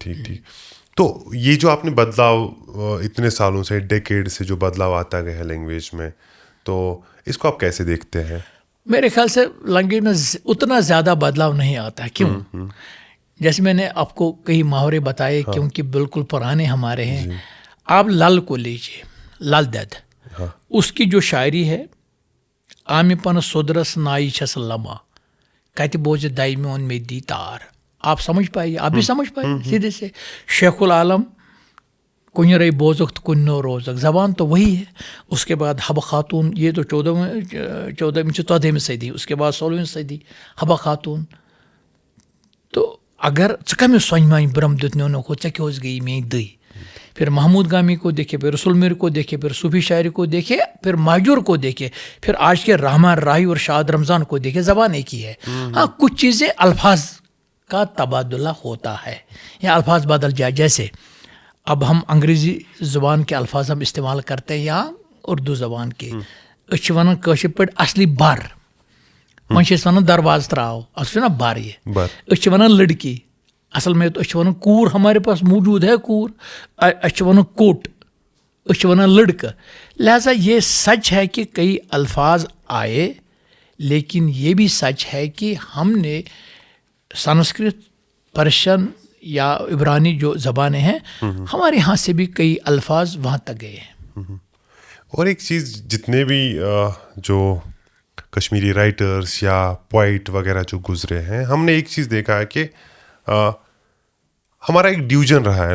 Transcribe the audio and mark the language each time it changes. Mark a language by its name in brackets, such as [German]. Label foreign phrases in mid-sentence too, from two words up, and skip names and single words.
[Urdu] تو یہ جو آپ نے بدلاؤ اتنے سالوں سے، ڈیکیڈ سے جو بدلاؤ آتا گیا ہے لینگویج میں، تو اس کو آپ کیسے دیکھتے ہیں؟ میرے خیال سے لینگویج میں اتنا زیادہ بدلاؤ نہیں آتا ہے. کیوں؟ جیسے میں نے آپ کو کئی محاورے بتائے کیونکہ بالکل پرانے ہمارے ہیں. آپ لل کو لیجیے، لل دید اس کی جو شاعری ہے [Kashmiri] آمہ پن سودرس نائی چھس لما کت بوز دئی میون میں دی تار. [Urdu] آپ سمجھ پائیے, آپ بھی سمجھ پائیے سیدھے سے. شیخ العالم [Kashmiri] کن رئی بوزک تو کن نو روزک, [Urdu] زبان تو وہی ہے. اس کے بعد حبہ خاتون, یہ تو 14ویں صدی, اس کے بعد 16ویں صدی حبہ خاتون. [Kashmiri] تو اگر ژٕ کمس سۄنہِ مانہِ برم دیُت نیونکھ ژےٚ کیٛاہ گئی میٛٲنۍ دٕے. [Urdu] پھر محمود گامی کو دیکھے, پھر رسول میر کو دیکھے, پھر صوفی شاعری کو دیکھے, پھر مہجور کو دیکھے, پھر آج کے رحمان راہی اور شاد رمضان کو دیکھے. زبان ایک ہی ہے. ہاں کچھ چیزیں الفاظ کا تبادلہ ہوتا ہے یا الفاظ بدل جائے. جیسے اب ہم انگریزی زبان کے الفاظ ہم استعمال کرتے ہیں یا اردو زبان کے. [Kashmiri] أسۍ چھِ وَنان کٲشِر پٲٹھۍ اصلی بر, وۄنۍ چھِ أسۍ وَنان دروازٕ ترٛاو, اصل چھُ نا بر یہ. أسۍ چھِ وَنان لڑکی, [Urdu] اصل میں تو [Kashmiri] أسۍ چھِ وَنان کوٗر, [Urdu] ہمارے پاس موجود ہے کوٗر. [Kashmiri] أسۍ چھِ وَنان کوٹ, أسۍ چھِ وَنان لڑکہٕ. [Urdu] لہٰذا یہ سچ ہے کہ کئی الفاظ آئے, لیکن یہ بھی سچ ہے کہ ہم نے سنسکرت, پرشین یا عبرانی جو زبانیں ہیں ہمارے یہاں سے بھی کئی الفاظ وہاں تک گئے ہیں. اور ایک چیز, جتنے بھی جو کشمیری رائٹرز یا پوائٹ وغیرہ جو گزرے ہیں, ہم نے ایک چیز دیکھا ہے کہ ہمارا ایک ڈویژن رہا ہے.